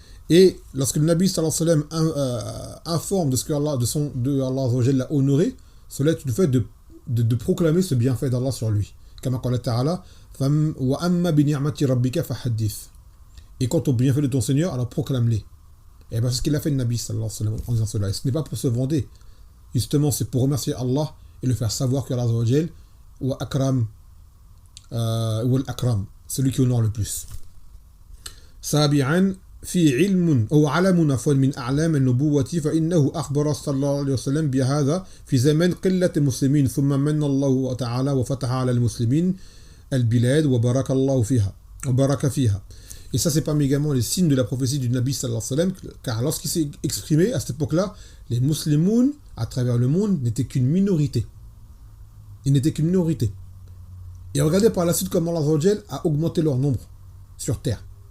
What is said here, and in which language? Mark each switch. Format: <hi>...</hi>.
<fr>Et lorsque le Nabi sallallahu alayhi wa sallam informe de ce que Allah l'a honoré, cela est le fait de proclamer ce bienfait d'Allah sur lui. Comme</fr> <ar>قال تعالى وأما بنعمة ربك فحدث.</ar> <fr>Et quant au bienfait de ton Seigneur, alors proclame-les. Et bien c'est ce qu'il a fait le Nabi sallallahu alayhi wa sallam en disant cela. Et ce n'est pas pour se vanter. Justement, c'est pour remercier Allah et le faire savoir que Allah Azza wa Jal</fr> <ar>wa akram wal akram,</ar> <fr>celui qui honore le plus.</fr> <ar>سابعا في علم أو علم عفوا من أعلام النبوة فإنه أخبر صلى الله عليه وسلم بهذا في زمن قلة المسلمين ثم من الله تعالى وفتح على المسلمين البلاد وبارك الله فيها.</ar> <fr>Et ça, c'est parmi également les signes de la prophétie du Nabi sallallahu alayhi wa sallam, car lorsqu'il s'est exprimé à cette époque-là, les musulmans à travers le monde n'étaient qu'une minorité. Ils n'étaient qu'une minorité. Et regardez par la suite comment Allah Azza wa Jal a augmenté leur nombre sur terre.</fr>